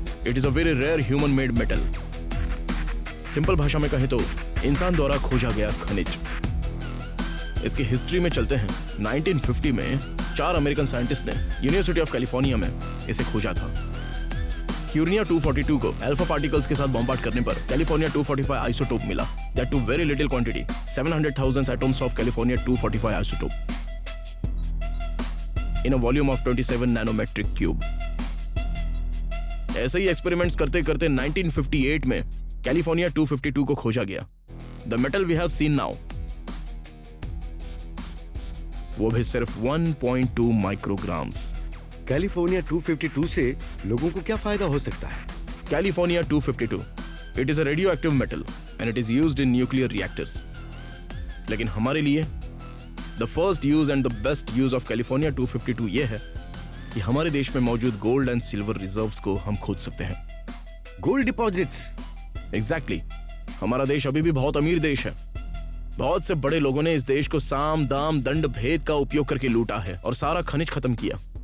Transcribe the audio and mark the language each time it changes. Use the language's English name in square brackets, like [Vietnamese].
[English] It is a very rare human-made metal. [Hindi] Simple भाषा में कहें तो इंसान द्वारा खोजा गया खनिज। इसकी हिस्ट्री में चलते हैं। 1950 में 4 अमेरिकन साइंटिस्ट ने यूनिवर्सिटी ऑफ कैलिफोर्निया में इसे खोजा था। क्यूर्निया 242 को अल्फा पार्टिकल्स के साथ बॉम्बार्ड करने पर कैलिफोर्निया 245 आइसोटोप मिला। [English] That too very little quantity, 700,000 atoms of California 245 isotope in a volume of 27 nanometric cube. [Hindi] ऐसे ही एक्सपेरिमेंट्स करते करते 1958 में कैलिफोर्निया 252 को खोजा गया। [English] The metal we have seen now, [Hindi] वो भी सिर्फ 1.2 माइक्रोग्राम्स। कैलिफोर्निया 252 से लोगों को क्या फायदा हो सकता है? [English] California 252, it is a radioactive metal and it is used in nuclear reactors. [Hindi] लेकिन हमारे लिए [English] The first use and the best use of California 252 [Hindi] ये है कि हमारे देश में मौजूद गोल्ड एंड सिल्वर रिजर्व्स को हम खोज सकते हैं। [English] Gold deposits? Exactly. [Hindi] हमारा देश अभी भी बहुत अमीर देश है। बहुत से बड़े लोगों ने इस देश को साम दाम दंड भेद का उपयोग करके लूटा है और सारा खनिज खत्म किया।